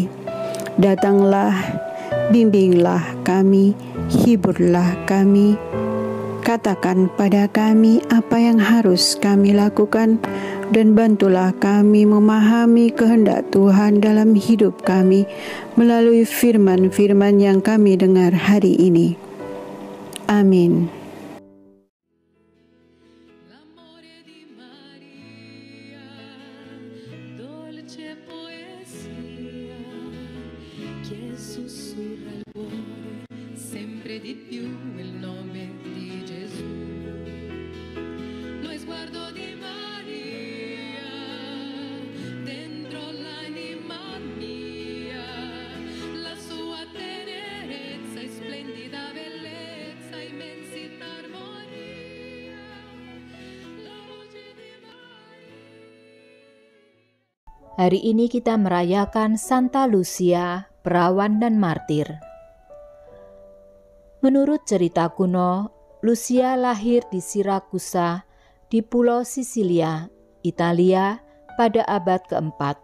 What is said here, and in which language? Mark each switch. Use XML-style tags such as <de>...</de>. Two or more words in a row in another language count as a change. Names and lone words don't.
<id>Datanglah, bimbinglah kami, hiburlah kami, katakan pada kami apa yang harus kami lakukan, dan bantulah kami memahami kehendak Tuhan dalam hidup kami melalui firman-firman yang kami dengar hari ini. Amin.</id> <it>L'amore di Maria, dolce poesia, che sussurra al cuore sempre di più il nome di Gesù. Lo sguardo di Maria dentro l'anima mia, la sua tenerezza e splendida bellezza, immensità, armonia, la voce di Maria.</it> <id>Hari ini kita merayakan Santa Lucia, perawan dan martir. Menurut cerita kuno, Lucia lahir di Sirakusa, di Pulau Sisilia, Italia, pada abad keempat.</id>